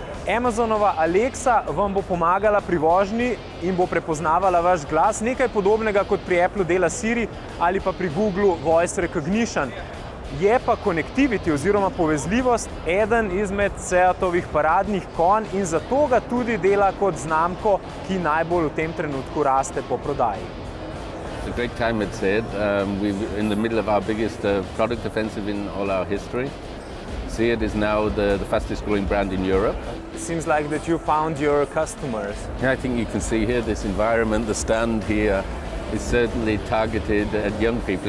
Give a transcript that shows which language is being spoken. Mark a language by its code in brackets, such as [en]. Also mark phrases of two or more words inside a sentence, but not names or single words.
[sl] Amazonova Alexa vam bo pomagala pri vožnji in bo prepoznavala vaš glas, nekaj podobnega kot pri Applu dela Siri ali pa pri Googlu [en] Voice Recognition. [sl] Je pa connectivity oziroma povezljivost eden izmed Seatovih paradnih konj in zato ga tudi dela kot znamko, ki najbolj v tem trenutku raste po prodaji. [en] It's a great time at Seat. We're in the middle of our biggest product offensive in all our history. Seat is now the fastest growing brand in Europe. It seems like that you found your customers. Yeah, I think you can see here this environment, the stand here is certainly targeted at young people.